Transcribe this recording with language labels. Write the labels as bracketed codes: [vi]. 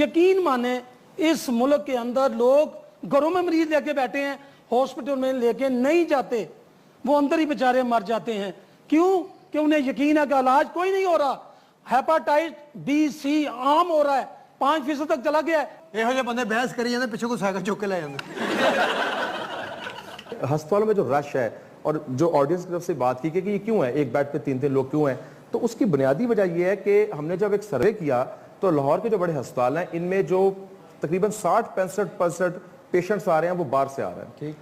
[hi] यकीन माने, इस मुल्क के अंदर लोग घरों में मरीज लेके बैठे हैं, हॉस्पिटल में लेके नहीं जाते, वो अंदर ही बेचारे मर जाते हैं। क्यों? कि उन्हें यकीन है कि इलाज कोई नहीं हो रहा। हेपाटाइटिस B-C आम हो रहा है, 5% तक चला गया है। [pa] ਇਹੋ ਜਿਹੇ ਬੰਦੇ ਬਹਿਸ ਕਰੀ ਜਾਂਦੇ, ਪਿੱਛੇ ਕੋਈ ਸਾਈਕਲ ਚੁੱਕ ਕੇ ਲੈ ਜਾਂਦੇ। [hi] अस्पतालों में जो रश है और जो ऑडियंस की तरफ से बात की कि ये क्यों है, एक बेड पे 3-3 लोग क्यों हैं, तो उसकी बुनियादी वजह यह है कि हमने जब एक सर्वे किया तो लाहौर के जो बड़े अस्पताल हैं इनमें जो तकरीबन 60-65% पेशेंट्स आ रहे हैं वो बाहर से आ रहे हैं।